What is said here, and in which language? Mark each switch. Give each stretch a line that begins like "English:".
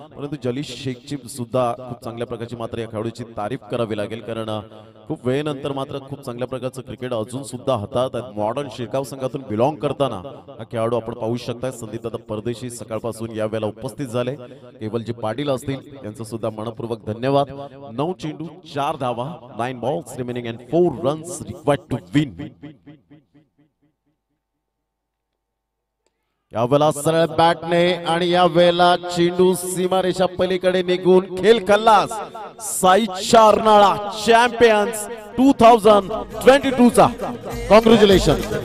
Marathi: परंतु जलीश शेखची सुद्धा खूप चांगल्या प्रकारची मात्र या खेळाडूची तारीफ करावी लागेल. कारण खूप वेळेनंतर मात्र खूप चांगल्या प्रकारचं क्रिकेट अजून सुद्धा हाताळतात. मॉडर्न शिरकाव संघातून बिलॉंग करताना हा खेळाडू आपण पाहू शकताय. संदीप दादा परदेशी सकाळपासून या वेळेला उपस्थित झाले. केवलजी पाटील असतील यांचं सुद्धा मनपूर्वक धन्यवाद. 9 चेंडू 4 धावा.
English: 9 balls remaining and 4 runs required to win.
Marathi: यावेळेला सरळ बॅटने आणि या वेळेला चेंडू सीमारेषा पलीकडे निघून खेळ खल्लास. साईच्या अर्नाळा चॅम्पियन्स 2022 चा कॉंग्रॅच्युलेशन.